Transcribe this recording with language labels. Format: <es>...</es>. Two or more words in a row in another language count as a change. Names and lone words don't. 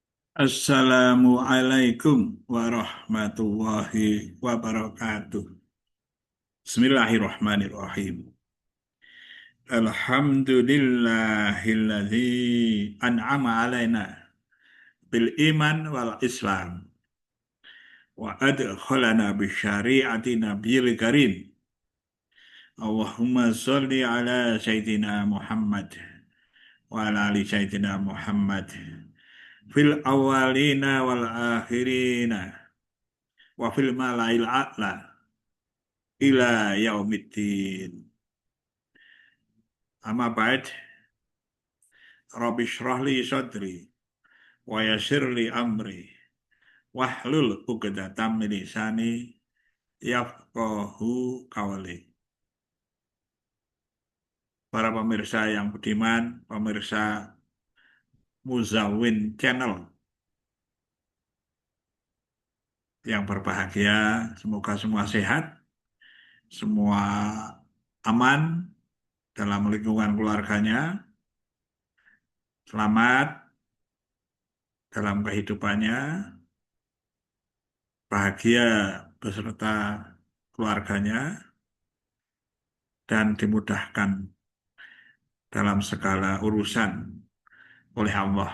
<ar>السلام عليكم ورحمة الله وبركاته. بسم الله الرحمن الرحيم. الحمد لله الذي أنعم علينا بالإيمان والإسلام وأدخلنا بشريعة النبي الكريم. اللهم صل على سيدنا محمد وعلى آل سيدنا محمد في الأولين والآخرين وفي الملأ الأعلى إلى يوم الدين. أما بعد، رب اشرح لي صدري ويسر لي أمري واحلل عقدة من لساني يفقهوا قولي.</ar> <id>Para pemirsa yang budiman, pemirsa Muzawin Channel yang berbahagia, semoga semua sehat, semua aman dalam lingkungan keluarganya, selamat dalam kehidupannya, bahagia beserta keluarganya, dan dimudahkan dalam segala urusan oleh Allah.</id>